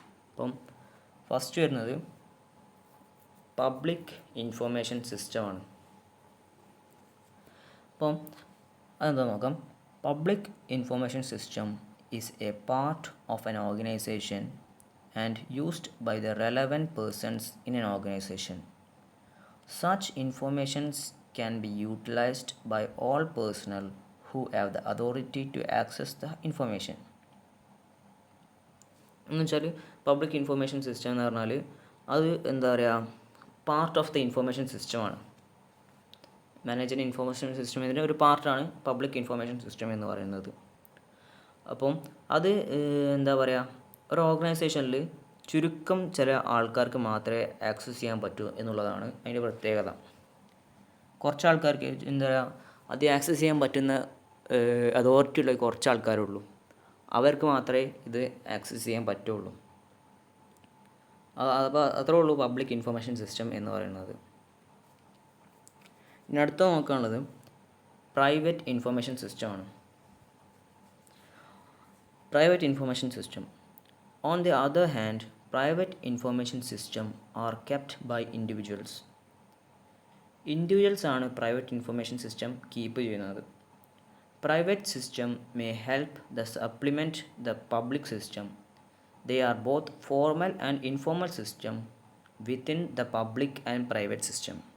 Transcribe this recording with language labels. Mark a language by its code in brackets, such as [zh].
[ml] അപ്പം ഫസ്റ്റ് വരുന്നത് public information സിസ്റ്റമാണ്. അപ്പം അതെന്താ നോക്കാം. [en] Public information system is a part of an organization and used by the relevant persons in an organization. Such informations can be utilized by all personnel who have the authority to access the information. [ml] എന്ന് വെച്ചാൽ public information system എന്ന് പറഞ്ഞാൽ അത് എന്താ പറയുക part of the information സിസ്റ്റമാണ്. Management information system ഒരു പാർട്ടാണ് പബ്ലിക് ഇൻഫർമേഷൻ സിസ്റ്റം എന്ന് പറയുന്നത്. അപ്പം അത് എന്താ പറയുക ഒരു ഓർഗനൈസേഷനിൽ ചുരുക്കം ചില ആൾക്കാർക്ക് മാത്രമേ ആക്സസ് ചെയ്യാൻ പറ്റൂ എന്നുള്ളതാണ് അതിൻ്റെ പ്രത്യേകത. കുറച്ച് ആൾക്കാർക്ക് എന്താ പറയുക അത് ആക്സസ് ചെയ്യാൻ പറ്റുന്ന അതോറിറ്റി ഉള്ള കുറച്ച് ആൾക്കാരുള്ളൂ. അവർക്ക് മാത്രമേ ഇത് ആക്സസ് ചെയ്യാൻ പറ്റുള്ളൂ. അപ്പോൾ അത്രേ ഉള്ളൂ പബ്ലിക് ഇൻഫർമേഷൻ സിസ്റ്റം എന്ന് പറയുന്നത്. ഇനി അടുത്ത നോക്കാനുള്ളത് പ്രൈവറ്റ് ഇൻഫർമേഷൻ സിസ്റ്റമാണ്. [en] Private information system. On the other hand, private information system are kept by individuals. [ml] Individuals ആണ് പ്രൈവറ്റ് ഇൻഫർമേഷൻ സിസ്റ്റം കീപ്പ് ചെയ്യുന്നത്. [en] Private system may help the supplement the public system. They are both formal and informal system within the public and private system.